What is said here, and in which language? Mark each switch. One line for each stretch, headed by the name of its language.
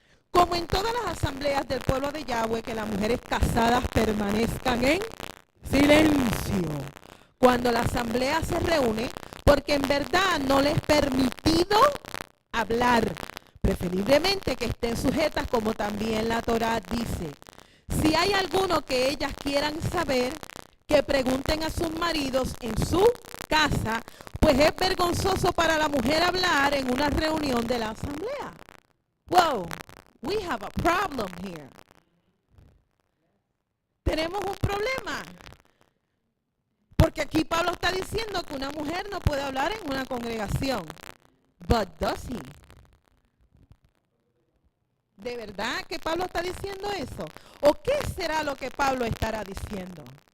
Spanish: Como en todas las asambleas del pueblo de Yahweh, que las mujeres casadas permanezcan en silencio cuando la asamblea se reúne, porque en verdad no les es permitido hablar, preferiblemente que estén sujetas como también la Torah dice. Si hay alguno que ellas quieran saber, que pregunten a sus maridos en su casa, pues es vergonzoso para la mujer hablar en una reunión de la asamblea.
English: Wow, we have a problem here.
Spanish: Tenemos un problema. Porque aquí Pablo está diciendo que una mujer no puede hablar en una congregación.
English: But does he?
Spanish: ¿De verdad que Pablo está diciendo eso? ¿O qué será lo que Pablo estará diciendo?